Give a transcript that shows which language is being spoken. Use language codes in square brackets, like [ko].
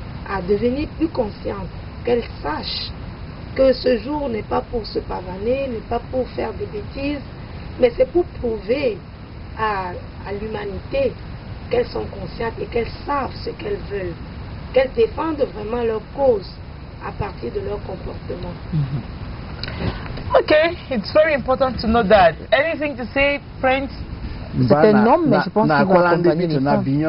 [fr] à devenir plus consciente, qu'elle sache que ce jour n'est pas pour se pavaner, n'est pas pour faire des bêtises, mais c'est pour prouver à l'humanité qu'elles sont conscientes et qu'elles savent ce qu'elles veulent, qu'elles défendent vraiment leur cause à partir de leur comportement. [en] Okay, it's very important to know that. Anything to say, Prince? [fr] C'est un homme, mais je pense qu'il va accompagner les femmes.